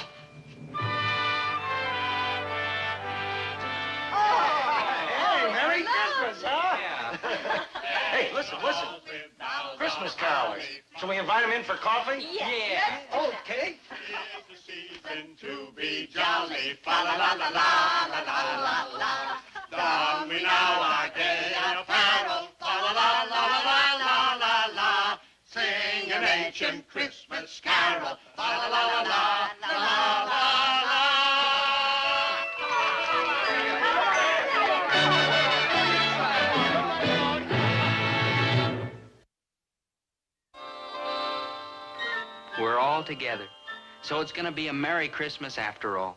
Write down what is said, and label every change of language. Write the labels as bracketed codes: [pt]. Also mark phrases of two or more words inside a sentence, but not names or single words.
[en] Hey, Merry Christmas, huh? Yeah. Hey, listen. Christmas carolers. Shall we invite them in for coffee? Yes. Okay. Tis the season to be jolly, fa la la la la la la la la. Don we now our gay apparel, fa la la la la la la la. Sing an ancient Christmas carol, fa la la la la la la la. We're all together. So it's going to be a Merry Christmas after all.